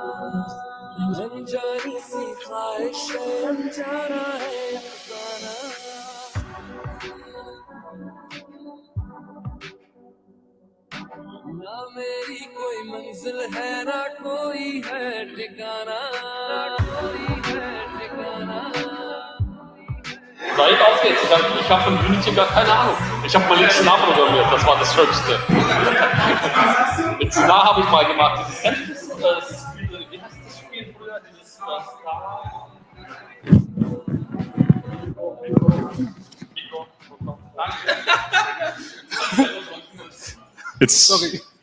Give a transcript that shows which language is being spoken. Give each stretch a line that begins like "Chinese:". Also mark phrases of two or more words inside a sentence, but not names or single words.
Hindi: रंजानी सी ख्वाहिश है अनजाना है अफसाना ना मेरी कोई मंजिल है ना कोई है ठिकाना ना कोई है ठिकाना
German: Nein, auf geht's. Ich habe von Unity gar keine Ahnung. Ich habe mal Litznar programmiert, das war das Schlimmste. Litznar habe ich mal gemacht. Dieses Spiel, wie heißt das Spiel früher? Dieses Sorry.